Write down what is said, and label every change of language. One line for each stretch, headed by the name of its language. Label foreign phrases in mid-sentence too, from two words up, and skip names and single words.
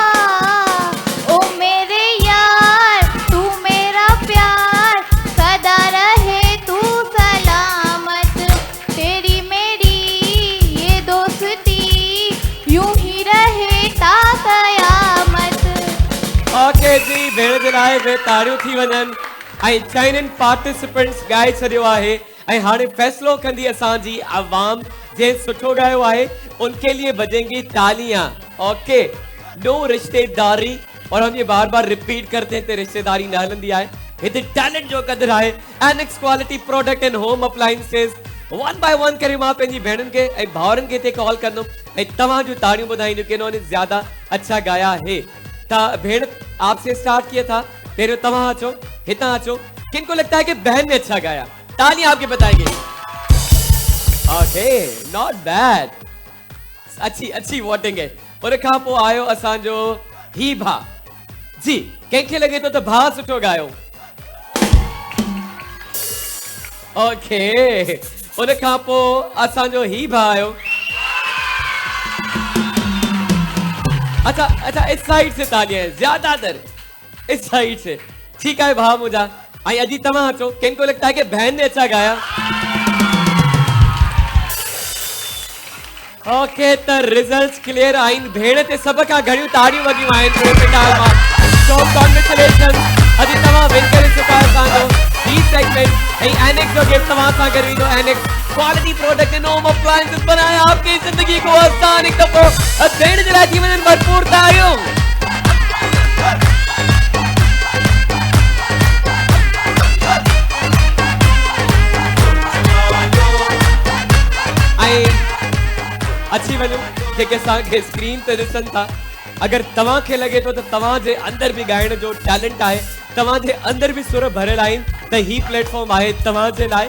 Urdu: او میرے یار تو میرا پیار، سدا رہے تو سلامت. تیری میری یہ دوستی، یوں ہی رہے تا قیامت.
Sindhi: ओके जी, भेण जे लाइ वे ताड़ियूं थी वञनि ऐं चाइनीन पार्टिसिपेंट्स ॻाए छॾियो आहे ऐं हाणे फ़ैसिलो कंदी असांजी आवाम।
Urdu: جنھن سٹھو ڳايو آهي ان کے لیے بجیں گی تالیاں. اوکے، نو رشتہ داری، اور ہم یہ بار بار ریپیٹ کرتے ہیں,
Sindhi: रिश्तेदारी न हलंदी आहे, हिते टैलेंट जो कदर आहे।
English: Anex quality product and home appliances. one by one
Sindhi: करे मां पंहिंजी भेणुनि खे ऐं भाउरनि खे हिते कॉल कंदुमि ऐं तव्हां जूं ताड़ियूं ॿुधाईंदो
Urdu: کہ انہوں نے زیادہ اچھا گایا ہے. تا بھیݨ آپ سے سٹارٹ کیا تھا,
Sindhi: फिर तव्हां अचो, हितां अचो।
Urdu: کن کو لگتا ہے کہ بہن نے اچھا گایا? تالیاں آپ کے بتائیں گے.
English: OK, not bad,
Urdu: اچھی اچھی ووٹنگ ہے.
Sindhi: उन खां पोइ आयो असांजो ही भा जी। कंहिंखे लगे तो भा सुठो गायो? ओके, उन खां पोइ असांजो ही भा आयो।
Urdu: اچھا اچھا، اس سائیڈ سے تالیاں ہیں زیادہ تر، اس سائیڈ سے. ٹھیک ہے
Sindhi: भा मुझा। आई अजी तव्हां अचो,
Urdu: کن کو لگتا ہے کہ بہن نے اچھا گایا?
Sindhi: ओके, त रिजल्ट्स क्लियर आइन। भेण ते सब का घणियूं ताड़ियूं वगियूं आहिनि पूरे पिंडाल मां। सो कांग्रेचुलेशंस, अजी तव्हां विन करे चुका असांजो ही सेगमेंट ऐं एनिक्स जो गिफ्ट तव्हां सां गॾु ईंदो।
English: Anex quality product and home appliances
Urdu: بنایا آپ کی زندگی کو آسان.
Sindhi: हिकु दफ़ो भेण जे लाइ थी वञनि भरपूर ताड़ियूं। अच्छी वजो जेके असांखे स्क्रीन ते ॾिसनि था, अगर तव्हां खे लगे तो तव्हां जे अंदर भी गाइण जो टैलेंट आहे, तव्हां जे अंदर भी सुर भरियल आहिनि, त ही प्लेटफॉर्म आहे तव्हां जे लाइ।